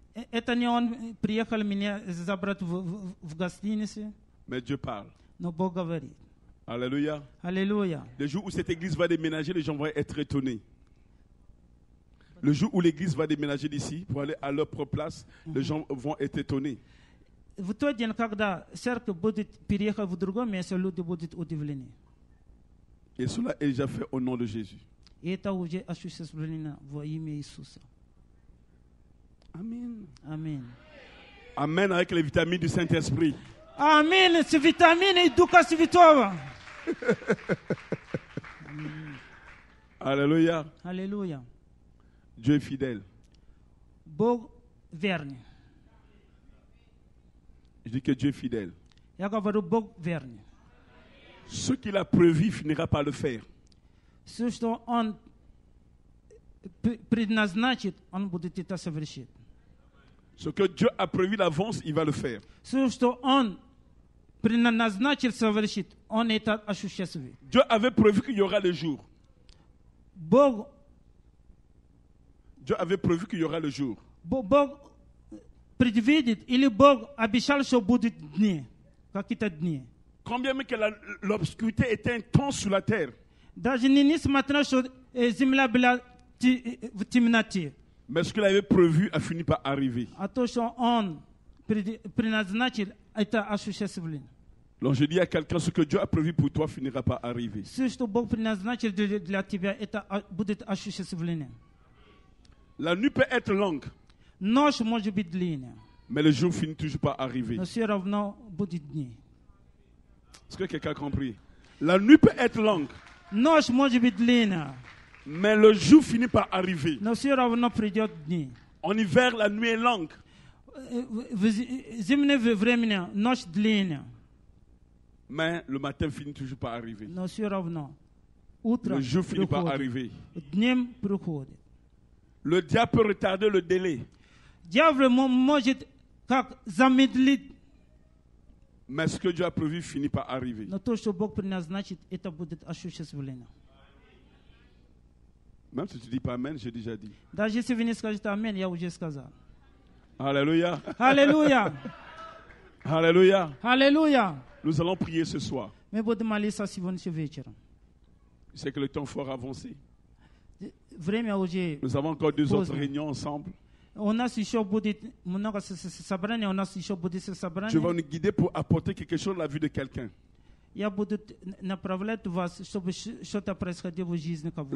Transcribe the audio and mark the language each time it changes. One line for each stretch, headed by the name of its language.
Russian: Это не он приехал меня забрать в гостинице.
French: Mais Dieu parle.
Russian: Но Бог говорит.
French: Alléluia. Alléluia. Le jour où cette église va déménager, les gens vont être étonnés. Le jour où l'église va déménager d'ici pour aller à leur propre place, les gens vont être étonnés.
Russian: В тот день, когда церковь будет переехать в другое место, люди будут удивлены.
French: Et cela est déjà fait au nom de Jésus.
Russian: И это уже осуществлено во имя Иисуса.
French: Amen.
Russian: Аминь.
French: Amen avec les vitamines du Saint-Esprit.
Russian: Аминь. С витамины Духа Святого.
French: Alléluia.
Russian: Аллилуйя.
French: Dieu est fidèle.
Russian: Бог верный.
French: Je dis que Dieu est fidèle.
Russian: Я говорю, Бог верный.
French: Ce qu'il a prévu, il finira par le faire.
Russian: Все, что Он предназначит, Он будет это совершить.
French: Ce que Dieu a prévu d'avance, il va le faire.
Russian: Все, что Он предназначил совершить, Он это осуществит.
French: Dieu avait prévu qu'il y aura le jour. Dieu avait prévu qu'il y aura le jour.
Russian: Бог предвидит, или Бог обещал, что будут дни, какие-то дни.
French: Combien même que l'obscurité était intense sur la terre.
Russian: Даже несмотря, что земля была в темноте.
French: Mais ce qu'il avait prévu a fini par arriver.
Russian: А то, что Он предназначил, это осуществлено.
French: Donc je dis à quelqu'un, ce que Dieu a prévu pour toi finira par arriver.
Russian: Все, что Бог предназначил для тебя, это будет осуществлено.
French: La nuit peut être longue.
Russian: Ночь может быть длинная.
French: Mais le jour finit toujours par arriver.
Russian: Но все равно будет дни.
French: Est-ce que quelqu'un a compris? La nuit peut être longue.
Russian: Ночь может быть длинная.
French: Mais le jour finit par arriver.
Russian: Но все равно придет дни.
French: En hiver, la nuit est longue.
Russian: В зимнее время ночь длинная.
French: Mais le matin finit toujours par arriver.
Russian: Но все равно утро
French: le jour finit par arriver.
Russian: Днем приходит.
French: Le diable peut retarder le délai.
Russian: Дьявол может как замедлить.
French: Mais ce que Dieu a prévu finit par arriver.
Russian: Но то, что Бог предназначит, это будет осуществлено.
French: Même si tu dis pas Amen, j'ai déjà dit.
Russian: Даже если вы не скажете Аминь, я уже сказал.
French: Alléluia.
Russian: Аллилуйя.
French: Alléluia.
Russian: Аллилуйя.
French: Nous allons prier ce soir.
Russian: Мы будем молиться сегодня вечером.
French: Je sais que le temps est fort avancé.
Russian: Время уже.
French: Nous avons encore 2 autres réunions ensemble.
Russian: У нас еще будет много собраний, у нас еще будет собрание.
French: Je vais nous guider pour apporter quelque chose dans la vie de quelqu'un.
Russian: Я буду направлять вас, чтобы что-то происходило в жизни кого-то.